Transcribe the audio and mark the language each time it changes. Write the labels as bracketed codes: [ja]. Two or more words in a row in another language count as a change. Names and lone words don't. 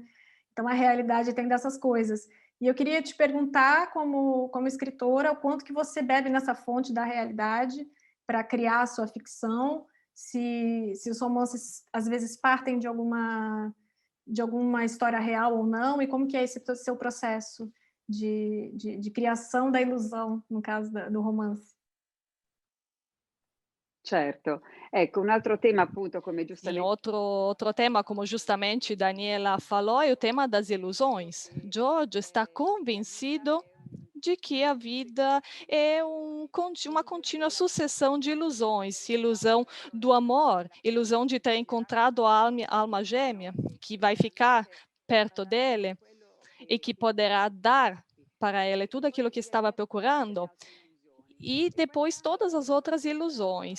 [pt] Então, a realidade tem dessas coisas. E eu queria te perguntar, como escritora, o quanto que você bebe nessa fonte da realidade para criar a sua ficção, se os romances, às vezes, partem de alguma história real ou não, e como que é esse seu processo de criação da ilusão, no caso do romance. Certo. [it] Ecco, un altro tema appunto, come [pt] Sim, [it] giustamente [pt] outro tema, como justamente Daniela falou, é o tema das ilusões. George está convencido de que a vida é uma contínua sucessão de ilusões, ilusão do amor, ilusão de ter encontrado a alma gêmea, que vai ficar perto dele e que poderá dar para ele tudo aquilo que estava procurando, e depois todas as outras ilusões.